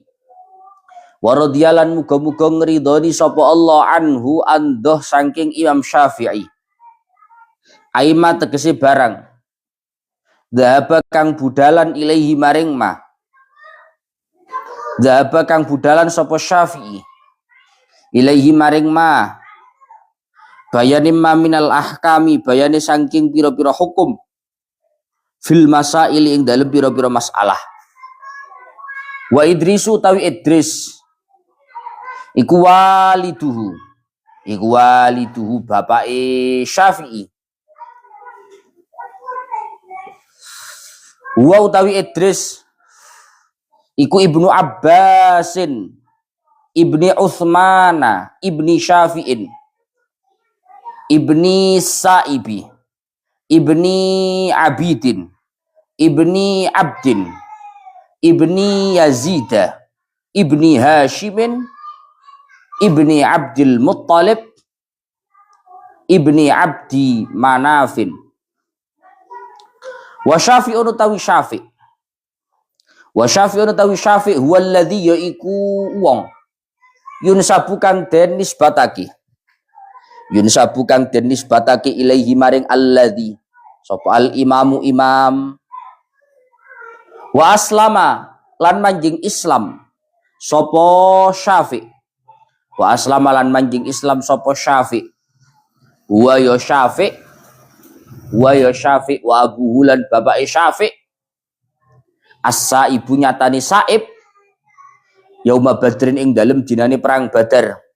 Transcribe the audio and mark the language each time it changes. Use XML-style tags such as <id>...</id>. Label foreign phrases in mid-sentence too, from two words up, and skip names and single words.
<ar>ورضي</ar> <jv>muga-muga ngridoni sapa</jv> <ar>الله عنه</ar> <jv>andoh saking Imam Syafi'i. Aima tegese barang. Dhahaba kang budalan ilaihi maring ma. Dhahaba kang budalan sapa Syafi'i ilaihi maring ma</jv> <ar>بياني ما من الأحكام</ar> <jv>bayani saking pira-pira hukum</jv> <ar>في المسائل</ar> <jv>ing dalem pira-pira masalah. Wa Idrisu tawi Idris iku waliduhu bapake Syafi'i. Wa utawi Idris iku Ibnu Abbasin Ibni Utsmana Ibni Syafi'in Ibni Sa'ibi Ibni Abidin Ibni Abdin Ibni Yazida Ibni Hashimin Ibni Abdul Muttalib Ibni Abdi Manafin. Wa Syafi'un utawi Syafi'</jv> <ar>هو الذي</ar> <jv>yaiku wong yunsabu kang den nisbatake ilaihi maring alladhi sapa</jv> <ar>الإمام</ar> <jv>imam.</jv> <ar>وأسلم</ar> <jv>lan manjing Islam sapa Syafi' huwa ya Syafi'</jv> <ar>وأبوه</ar> <jv>lan bapake Syafi' as-saibu nyatani saib</jv> <ar>يوم بدر</ar> <jv>ing dalem dinane perang Badar.</jv>